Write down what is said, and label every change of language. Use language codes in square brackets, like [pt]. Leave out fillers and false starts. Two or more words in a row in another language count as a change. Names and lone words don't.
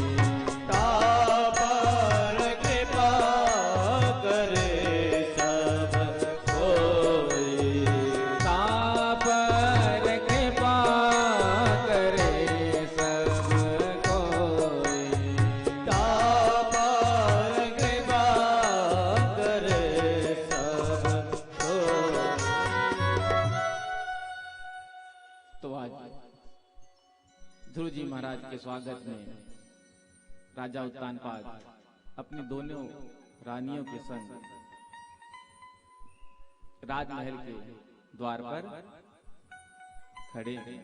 [hi] ता पर कृपा करे सब कोई, ता पर कृपा करे सब कोई, ता पर कृपा करे सब कोई। तो आज ध्रुव जी महाराज के स्वागत में राजा उत्तानपाद अपनी दोनों रानियों के संग राजमहल के द्वार पर खड़े हैं।